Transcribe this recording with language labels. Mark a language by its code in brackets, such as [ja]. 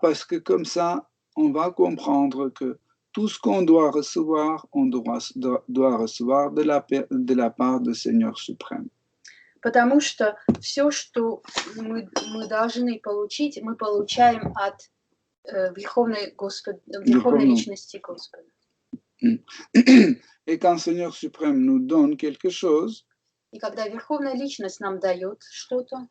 [fr] Parce que comme ça, on va comprendre que tout ce qu'on doit recevoir, on doit recevoir de la part du Seigneur suprême. [ru] Потому что все, что мы должны получить, мы получаем от Верховной Личности Господа. [fr] Et quand le Seigneur suprême nous donne quelque chose, [ru] и когда Верховная Личность нам дает что-то,